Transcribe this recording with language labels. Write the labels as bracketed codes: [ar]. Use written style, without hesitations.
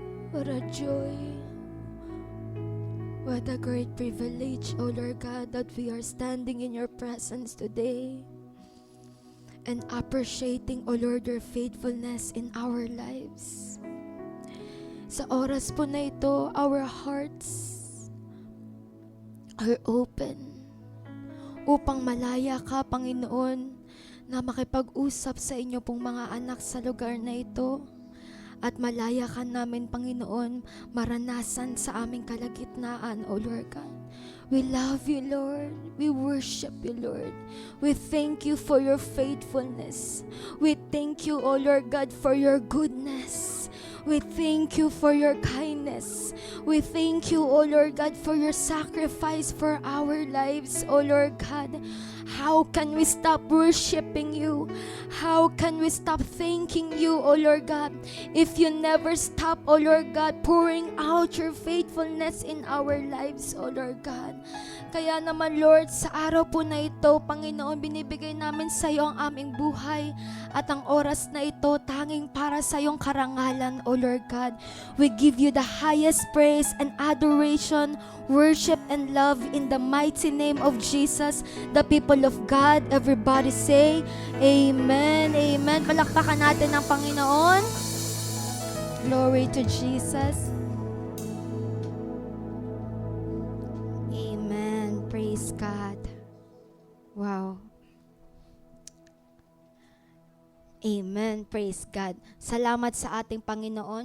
[en] What a joy. What a great privilege, O Lord God, that we are standing in your presence today and appreciating, O Lord, your faithfulness in our lives. [tl] Sa oras po na ito, [en] our hearts are open [tl] upang malaya ka, Panginoon, na makipag-usap sa inyo pong mga anak sa lugar na ito. At malaya ka namin, Panginoon, maranasan sa aming kalagitnaan, [en] O Lord God. We love you, Lord. We worship you, Lord. We thank you for your faithfulness. We thank you, O Lord God, for your goodness. We thank you for your kindness. We thank you, O Lord God, for your sacrifice for our lives, O Lord God. How can we stop worshiping you? How can we stop thanking you, O Lord God, if you never stop, O Lord God, pouring out your faithfulness in our lives, O Lord God? [tl] Kaya naman, Lord, sa araw po na ito, Panginoon, binibigay namin sa iyo ang aming buhay at ang oras na ito tanging para sa iyong karangalan, [en] O Lord God. We give you the highest praise and adoration, worship and love in the mighty name of Jesus. The people of God, everybody say, Amen, Amen. [tl] Palakpakan natin ang Panginoon. [en] Glory to Jesus. Amen. Praise God. Wow. Amen. Praise God. [tl] Salamat sa ating Panginoon.